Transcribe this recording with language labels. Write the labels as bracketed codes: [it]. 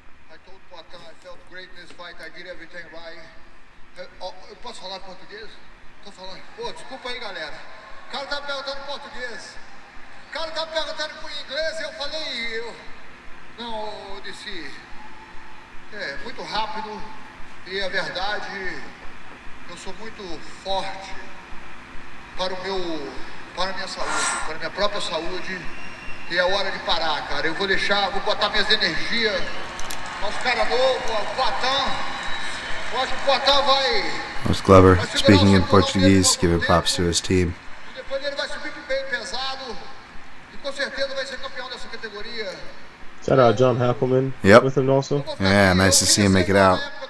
[en] I told Poitin, I felt great in this fight. I did everything right. [pt] Eu posso falar português? Tô falando. Pô, desculpa aí, galera. O cara tá perguntando em português. O cara tá perguntando em inglês. Eu falei, não, eu disse, muito rápido. E a verdade, eu sou muito forte para a minha saúde, para a minha própria saúde. E é hora de parar, cara. Eu vou botar minhas energias aos caras novos, ao Poitin. Eu acho que o Poitin vai. [en] That was Glover speaking in Portuguese, giving props to his team. [pt] E depois ele vai subir bem pesado. E com certeza vai ser campeão dessa categoria. [en] Is that John Hackleman with him also? Yeah, nice to see him make it out.